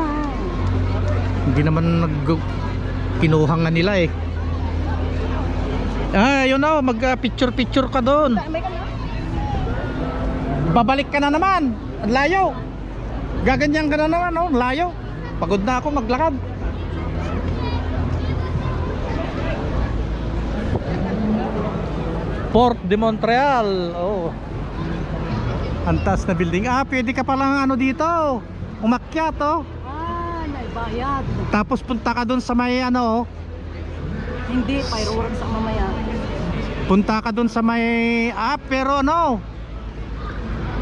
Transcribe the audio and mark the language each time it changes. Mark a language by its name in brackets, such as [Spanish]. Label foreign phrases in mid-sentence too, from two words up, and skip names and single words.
[Filipino] Hindi naman kinuha nga nila eh. Yun oh, mag picture ka doon. Babalik ka na naman. Ang layo. Gaganyan ka na naman oh, layo. Pagod na ako maglakad. Port de Montreal. Oh. Antas na building. Pwede ka palang ano dito. Umakyat oh. Naibayad. Tapos punta ka doon sa may ano. Hindi, fireworks sa mamaya. Punta ka doon sa may pero ano.